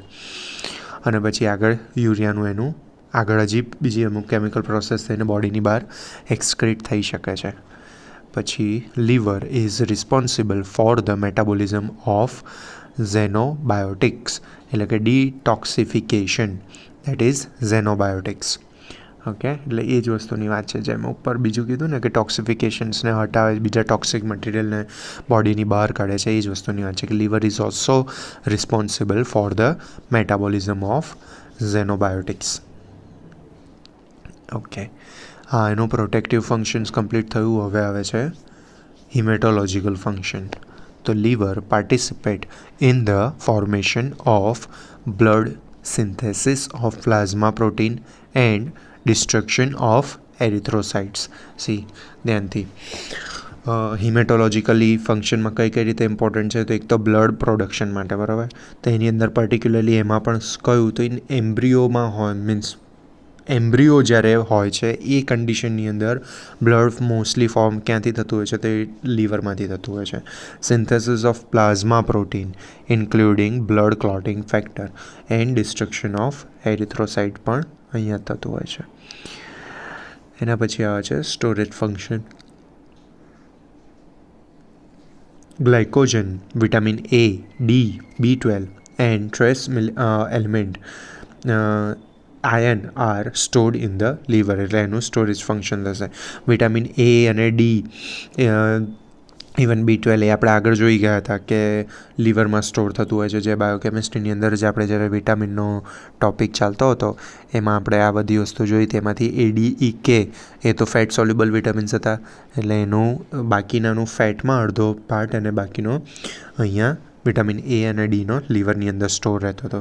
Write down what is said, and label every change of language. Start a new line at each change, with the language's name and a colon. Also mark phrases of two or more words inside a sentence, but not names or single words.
Gujarati: અને પછી આગળ યુરિયાનું એનું આગળ હજી બીજી અમુક કેમિકલ પ્રોસેસ થઈને બોડીની બહાર એક્સક્રીટ થઈ શકે છે.
English: પછી liver is responsible for the metabolism of xenobiotics,
Gujarati: એટલે કે
English: detoxification, that is xenobiotics.
Gujarati: ઓકે, એટલે એ જ વસ્તુની વાત છે જેમ ઉપર બીજું કીધું ને કે ટોક્સિફિકેશન્સને હટાવે, બીજા ટોક્સિક મટીરિયલને બોડીની બહાર કાઢે છે, એ જ વસ્તુની વાત છે કે
English: liver is also responsible for the metabolism of xenobiotics.
Gujarati: ઓકે, હા, એનું પ્રોટેક્ટિવ ફંક્શન્સ કમ્પ્લીટ થયું. હવે આવે છે હિમેટોલોજીકલ ફંક્શન.
English: the liver participate in the formation of blood synthesis of plasma protein and destruction of erythrocytes. See,
Gujarati: ધ્યાનથી હિમેટોલોજીકલી ફંક્શનમાં કઈ રીતે ઇમ્પોર્ટન્ટ છે, તો એક તો બ્લડ પ્રોડક્શન માટે, બરાબર. તો એની અંદર પર્ટિક્યુલરલી એમાં પણ કયું, તો એમ્બ્રિયોમાં હોય, મીન્સ એમ્બ્રિયો જ્યારે હોય છે એ કન્ડિશનની અંદર બ્લડ મોસ્ટલી ફોર્મ ક્યાંથી થતું હોય છે, તો એ લીવરમાંથી થતું હોય છે.
English: synthesis of plasma protein including blood clotting factor and destruction of erythrocyte
Gujarati: પણ અહીંયા થતું હોય છે. એના પછી આવે છે સ્ટોરેજ ફંક્શન.
English: glycogen, vitamin A, D, B12 and trace element iron are stored in the liver.
Gujarati: એટલે એનું સ્ટોરેજ ફંક્શન થશે. વિટામિન A અને D, ઇવન B12 એ આપણે આગળ જોઈ ગયા હતા કે લીવરમાં સ્ટોર થતું હોય છે. જે બાયોકેમિસ્ટ્રીની અંદર જ આપણે જ્યારે વિટામિનનો ટોપિક ચાલતો હતો એમાં આપણે આ બધી વસ્તુ જોઈ. તેમાંથી ADEK એ તો ફેટ સોલ્યુબલ વિટામિન્સ હતા, એટલે એનું બાકીનાનું ફેટમાં અડધો પાર્ટ અને બાકીનો અહીંયા વિટામિન A અને Dનો લીવરની અંદર સ્ટોર રહેતો હતો.